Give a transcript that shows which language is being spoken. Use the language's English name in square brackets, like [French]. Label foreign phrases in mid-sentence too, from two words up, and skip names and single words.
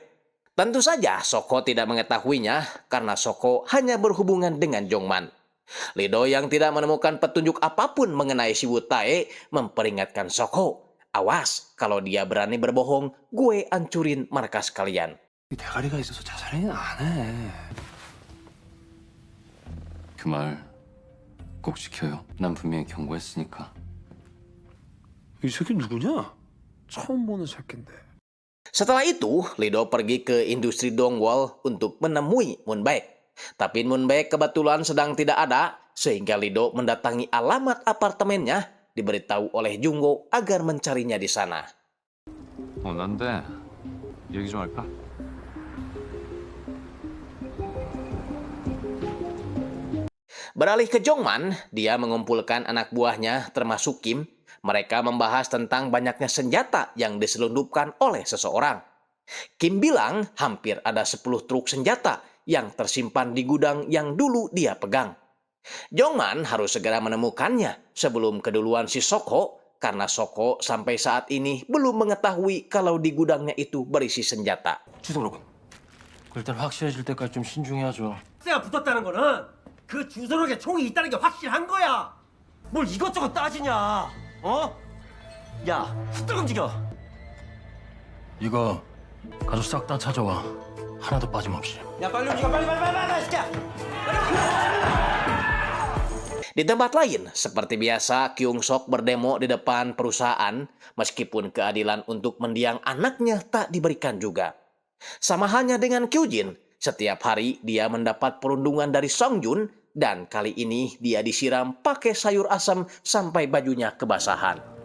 [Indonesian] Tentu saja Soko tidak mengetahuinya karena Soko hanya berhubungan dengan Jongman. Lido yang tidak menemukan petunjuk apapun mengenai si Wutae memperingatkan Soko, awas kalau dia berani berbohong, gue ancurin markas kalian. [Korean] 대가리가 있어서 자살은 안 해. 그 말 꼭 지켜요. 난 분명히 경고했으니까. 이 새끼 누구냐? 처음 보는 새끼인데. [Indonesian] Setelah itu, Lido pergi ke industri Dongwol untuk menemui Moonbaek. Tapi Moonbaek kebetulan sedang tidak ada, sehingga Lido mendatangi alamat apartemennya, diberitahu oleh Jungwo agar mencarinya di sana. [Korean] 난데 얘기 좀 할까? [Indonesian] Beralih ke Jongman, dia mengumpulkan anak buahnya termasuk Kim. Mereka membahas tentang banyaknya senjata yang diselundupkan oleh seseorang. Kim bilang hampir ada 10 truk senjata yang tersimpan di gudang yang dulu dia pegang. Jongman harus segera menemukannya sebelum keduluan si Soko, karena Soko sampai saat ini belum mengetahui kalau di gudangnya itu berisi senjata. [Korean] 주소록은 일단 확실해질 때까지 좀 신중해야죠. 가 붙었다는 거는 그 주소록에 총이 있다는 게 확실한 거야. 뭘 이것저것 따지냐? 어? 야, 후딱 움직여. 이거 가서 싹 다 찾아와. 하나도 빠짐없이. 야, 빨리 움직여, 빨리, 시켜. [Indonesian] Di tempat lain, seperti biasa, Kyung Sok berdemo di depan perusahaan, meskipun keadilan untuk mendiang anaknya tak diberikan juga. Sama halnya dengan Kyujin, setiap hari dia mendapat perundungan dari Song Jun, dan kali ini dia disiram pakai sayur asam sampai bajunya kebasahan.